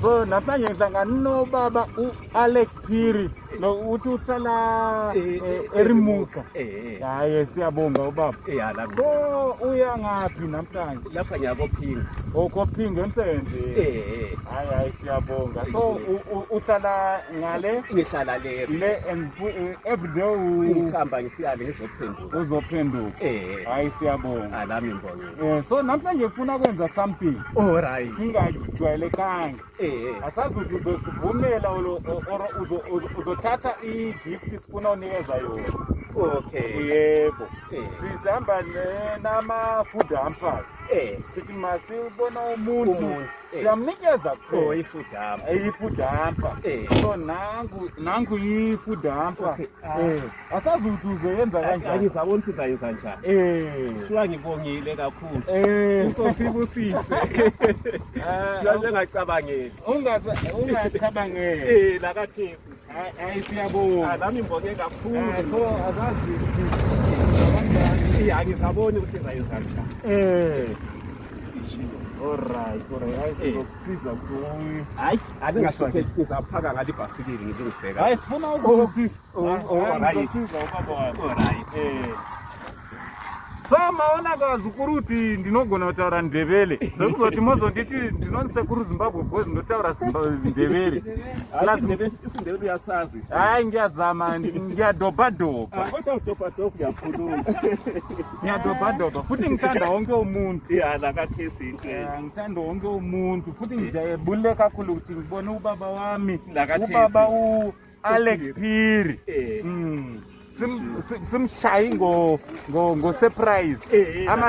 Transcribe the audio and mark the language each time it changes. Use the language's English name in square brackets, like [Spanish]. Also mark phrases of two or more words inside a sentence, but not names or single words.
[North Ndebele] So namhlanje ngihlangana nobaba uAlexpiri lo uthi uhlala eRimuka. Hayi siyabonga ubaba. Lapha. So uya ngapi namhlanje? Lapha ngiyakophinga. Okophinga emsebenzi. Hayi siyabonga. So uhlala ngale? Ngihlala le [English] and every day [North Ndebele] ngihamba ngifika ngizophenduka. Uzophenduka. Hayi siyabonga. Nami ngibonge. So namhlanje ufuna ukwenza something. Alright. Singajwayelekanga. Asazi ukuthi uzosivumela uzothatha i-gift sifuna unikeza yona. Okay. Yebo. Sihamba nama- [English] food hampers. [North Ndebele] Sithi masibona umuntu siyamnikeza i- [English] food hamper. [North Ndebele] So nangu i- [English] food hamper. [North Ndebele] Asazi ukuthi uzoyenza kanjani. Ngizabona ukuthi uzayenza njani. Shuwa ngibongile kakhulu. Inkosi ibusise. Shuwa ngingacabangeli. Ungacabangeli. Lakathesi. Hayi siyabonga. Nami ngibonge kakhulu. So azazi ngizabona ukuthi uzayenza njani. Alright. Sizokusiza ukuthi hayi aningahluphe ngizaphaka ngale ibhasikili ngilungiseka. Hayi sifuna ukukusiza. Alright. Ubaba wami. Alright. [Shona] So maonakazi ukuthi ndinogona kutaura Ndebele. Sokuzothi mozonditi ndinonisekuru Zimbabwe because ndinotaura Ndebele. [North Ndebele] Isindebele uyasazi. Hayi ngiyazama ngiyadobhadobha. Kodwa udobhadobha uyakhuluma. Ngiyadobhadobha futhi ngithanda wonke umuntu. Lakathesi into. Ngithanda wonke umuntu futhi ngijabule kakhulu ukuthi ngibone ubaba wami. Lakathesi. Ubaba uAlexpiri. Simshayi ngo surprise.